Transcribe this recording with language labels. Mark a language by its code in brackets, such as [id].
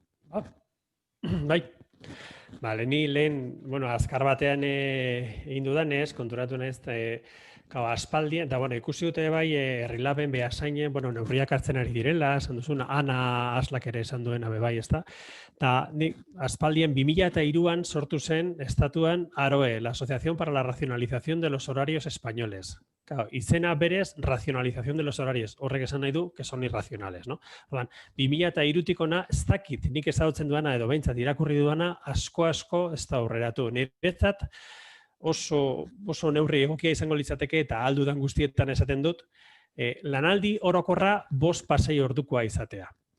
[eu] Bai. Ni lehen, azkar batean egin dudanez, konturatu naiz, aspaldien, eta ikusi dute bai, herrilaben behasainen, neurriak hartzen ari direla, esan duzun, Ana Aslak ere esan duena bai, ezta? Eta aspaldien 2003an sortu zen estatuan AROE, la Asociación para la Racionalización de los Horarios Españoles. [es] Claro, [eu] izena berez, [es] racionalización de los horarios. [eu] Horrek esan nahi du, [es] que son irracionales, no? [eu] 2003tik ona, ez dakit, nik ezagutzen duana edo behintzat irakurri duana, asko ez da aurreratu. Niretzat oso neurri egokia izango litzateke eta aldudan guztietan esaten dut, lanaldi orokorra 5-6 ordukoa izatea.